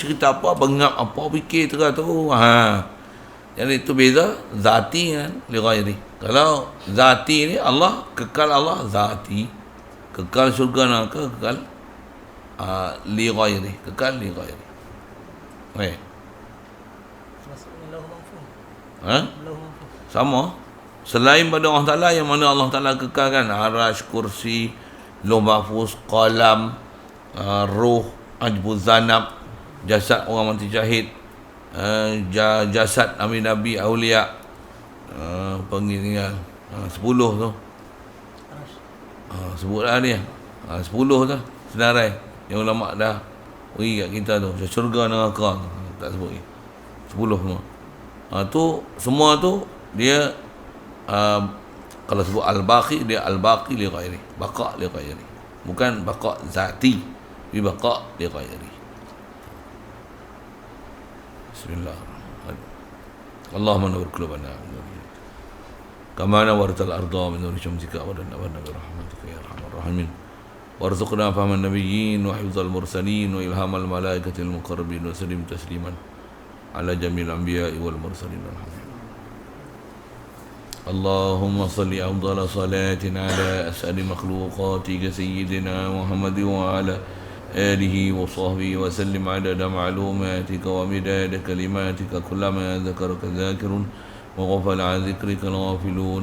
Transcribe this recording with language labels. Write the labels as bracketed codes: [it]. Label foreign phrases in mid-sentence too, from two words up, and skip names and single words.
[ms] Cerita apa, bengap apa, fikir terus tu. Jadi itu beza zati kan [ar] لغيره. [ms] Kalau zati ni Allah, kekal Allah zati. Kekal syurga neraka kekal [ar] لغيره, [ms] kekal [ar] لغيره. [ms] Maksudnya [ar] له محفوظ. له محفوظ. [ms] Sama. Selain pada Allah Ta'ala, yang mana Allah Ta'ala kekalkan arash, kursi, [ar] لوح محفوظ, [ms] qalam, ruh, [ar] عجب الذنب, [ms] jasad orang mati syahid, jasad nabi-nabi, awliya, pengingat 10 tu. Sebutlah dia. 10 tu senarai yang ulama dah beri kat kita tu. Syurga neraka tu. Tak sebut lagi. 10 semua. Tu semua tu dia kalau sebut al-baqi, dia [ar] الباقي لغيره. بقاء لغيره. [ms] Bukan [ar] بقاء ذاتي, [ms] tapi [ar] بقاء لغيره. بسم الله الرحمن الرحيم. اللهم نور قلوبنا من نور كما نورت الأرض من نور شمسك ونورنا برحمتك يا أرحم الراحمين. وارزقنا فهم النبيين وحفظ المرسلين وإلهام الملائكة المقربين وسلم تسليما على جميع الأنبياء والمرسلين. اللهم صل أفضل صلاة على أسعد مخلوقاتك سيدنا محمد وعلى آله وصحبه وسلم عدد معلوماتك ومداد كلماتك كلما ذكرك ذاكر وغفل عن ذكرك الغافلون.